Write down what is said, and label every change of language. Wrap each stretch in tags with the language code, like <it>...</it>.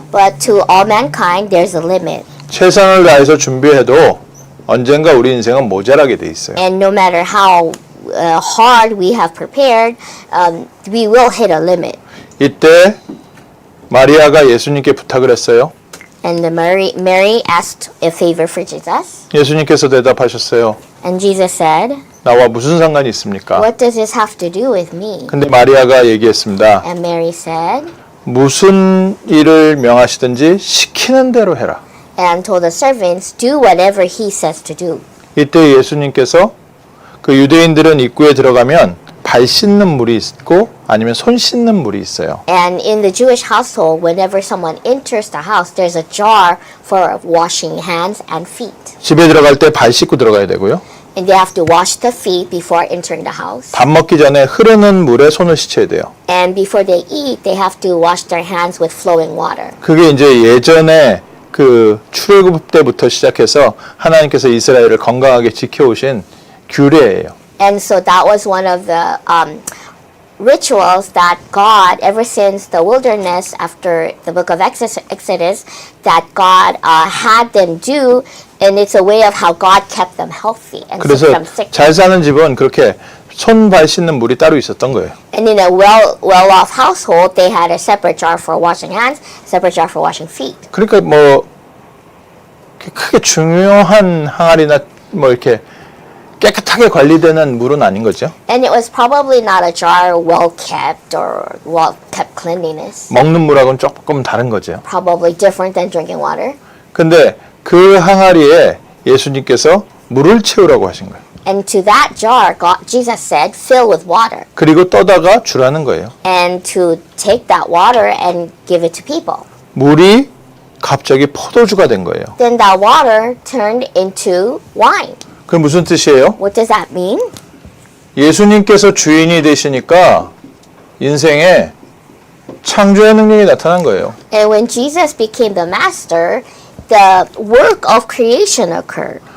<en>but to all mankind, there's a limit.</en> <ko>최선을 다해서 준비해도 언젠가 우리 인생은 모자라게 돼 있어요.</ko> <en>And no matter how hard we have prepared, we will hit a limit.</en> <ko>이때 마리아가 예수님께 부탁을 했어요.</ko> <en>And Mary asked a favor for Jesus,</en> <ko>예수님께서 대답하셨어요.</ko> <en>and Jesus said,</en> <ko>나와 무슨 상관이 있습니까?</ko> <en>What does this have to do with me?</en> <ko>근데 마리아가 얘기했습니다.</ko> <en>And Mary said,</en> <ko>무슨 일을 명하시든지 시키는 대로 해라.</ko> <en>and told the servants, do whatever he says to do.</en> <ko>이때 예수님께서 그 유대인들은 입구에 들어가면 발 씻는 물이 있고 아니면 손 씻는 물이 있어요.</ko> <en>And in the Jewish household, whenever someone enters the house, there's a jar for washing hands and feet.</en> <ko>집에 들어갈 때 발 씻고 들어가야 되고요.</ko> <en>And they have to wash the feet before entering the house.</en> <ko>밥 먹기 전에 흐르는 물에 손을 씻어야 돼요.</ko> <en>And before they eat, they have to wash their hands with flowing water.</en> <ko>그게 이제 예전에 그 출애굽 때부터 시작해서 하나님께서 이스라엘을 건강하게 지켜오신 규례예요.</ko> <en>And so that was one of the rituals that God, ever since the wilderness, after the book of Exodus, that God had them do, and it's a way of how God kept them healthy and kept</en> <ko>그래서</ko> <en>them sick.</en> <ko>잘 사는 집은 그렇게 손 발 씻는 물이 따로 있었던 거예요.</ko> <en>And in a well-off household, they had a separate jar for washing hands, separate jar for washing feet.</en> <ko>그러니까 뭐 크게 중요한 항아리나 뭐 이렇게 깨끗하게 관리되는 물은 아닌 거죠.</ko> <en>And it was probably not a jar well-kept or well-kept cleanliness.</en> <ko>먹는 물하고는 조금 다른 거죠.</ko> <en>Probably different than drinking water.</en> <ko>근데 그 항아리에 예수님께서 물을 채우라고 하신 거예요.</ko> <en>And to that jar, Jesus said, fill with water.</en> <ko>그리고 떠다가 주라는 거예요.</ko> <en>And to take that water and give it to people.</en> <ko>물이 갑자기 포도주가 된 거예요.</ko> <en>Then that water turned into wine.</en> <ko>그게 무슨 뜻이에요?</ko> <en>What does that mean?</en> <ko>예수님께서 주인이 되시니까 인생에 창조의 능력이 나타난 거예요.</ko> <en>And when Jesus became the master, the work of creation occurred.</en>